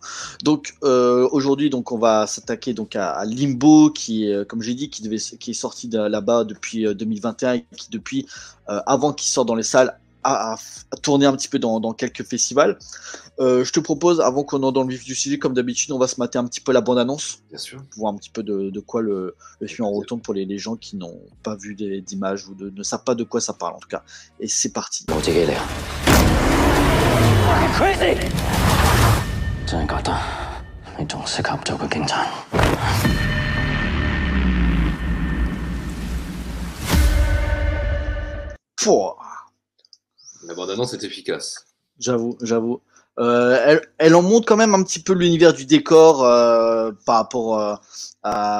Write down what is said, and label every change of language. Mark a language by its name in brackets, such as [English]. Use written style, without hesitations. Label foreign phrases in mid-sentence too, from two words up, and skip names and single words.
[French] Donc aujourd'hui, donc on va s'attaquer donc à Limbo, qui est, comme j'ai dit, qui est sorti de là-bas depuis 2021 et qui depuis avant qu'il sorte dans les salles a tourné un petit peu dans quelques festivals. Je te propose, avant qu'on entre dans le vif du sujet, comme d'habitude, on va se mater un petit peu la bande-annonce, Bien sûr. pour voir un petit peu de quoi le Avec film en plaisir. retourne pour les gens qui n'ont pas vu d'images ou ne savent pas de quoi ça parle en tout cas. Et c'est parti. [Cantonese] 冇自己嚟啊！ Crazy! 真係覺得你仲適合做個警察。 [French] Pouah, La bande-annonce est efficace. j'avoue. Elle en montre quand même un petit peu l'univers du décor par rapport à...